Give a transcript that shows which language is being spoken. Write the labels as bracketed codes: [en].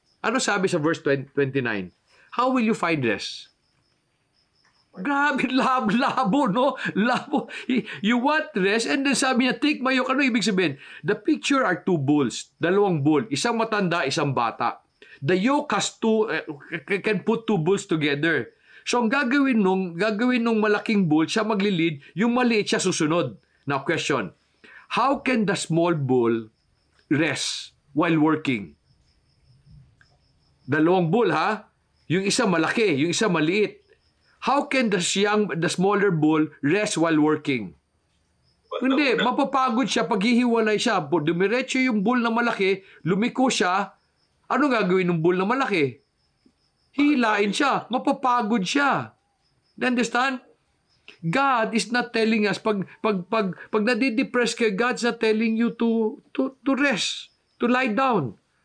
[tl] Ano sabi sa verse 29? [en] How will you find rest? [tl] Grabe, labo, no? Labo. [en] You want rest, and then [tl] sabi niya, [en] take my yoke. [tl] Ano ibig sabihin? [en] The picture are two bulls. [tl] Dalawang bull. Isang matanda, isang bata. [en] The yoke has can put two bulls together. [tl] So, ang gagawin nung malaking bull, siya maglilid, yung maliit siya susunod. [en] Now, question. How can the small bull rest while working? [tl] Dalawang bull, ha? Yung isa malaki, yung isa maliit. [en] How can the smaller bull rest while working? [tl] Hindi, mapapagod siya pag hihiwalay siya. Dumiretso yung bull na malaki, lumiko siya. Ano gagawin ng bull na malaki? Hilain siya, mapapagod siya. [en] Understand? God is not telling us [tl] pag nadidepress ka, [en] God's not telling you to rest, to lie down.